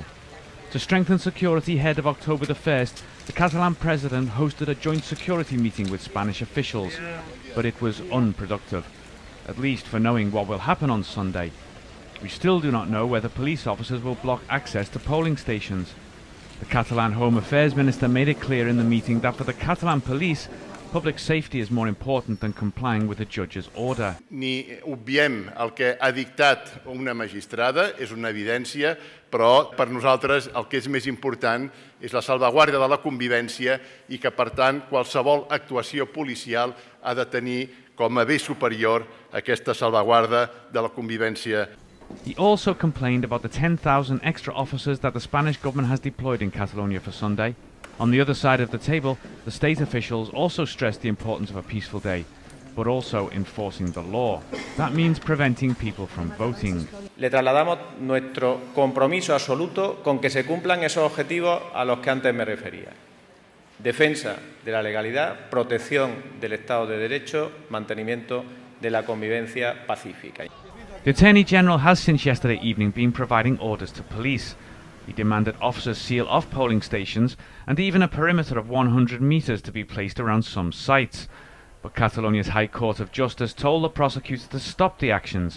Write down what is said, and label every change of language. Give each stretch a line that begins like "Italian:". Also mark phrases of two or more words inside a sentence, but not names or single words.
English: To strengthen security ahead of October the 1st, the Catalan president hosted a joint security meeting with Spanish officials, but it was unproductive, at least for knowing what will happen on Sunday. We still do not know whether police officers will block access to polling stations. The Catalan Home Affairs Minister made it clear in the meeting that for the Catalan police, public safety is more important than complying with the judge's order.
Catalan: Ni obviem el que ha dictat una magistrada, és una evidència, però per nosaltres el que és més important és la salvaguàrdia de la convivència i que, per tant, qualsevol actuació policial ha de tenir com a bé superior aquesta salvaguarda de la convivència.
English: He also complained about the 10,000 extra officers that the Spanish government has deployed in Catalonia for Sunday. On the other side of the table, the state officials also stressed the importance of a peaceful day, but also enforcing the law. That means preventing people from voting.
Spanish: Le trasladamos nuestro compromiso absoluto con que se cumplan esos objetivos a los que antes me refería. Defensa de la legalidad, protección del Estado de Derecho, mantenimiento de la convivencia pacífica.
English: The Attorney General has since yesterday evening been providing orders to police. He demanded officers seal off polling stations and even a perimeter of 100 metres to be placed around some sites. But Catalonia's High Court of Justice told the prosecutor to stop the actions.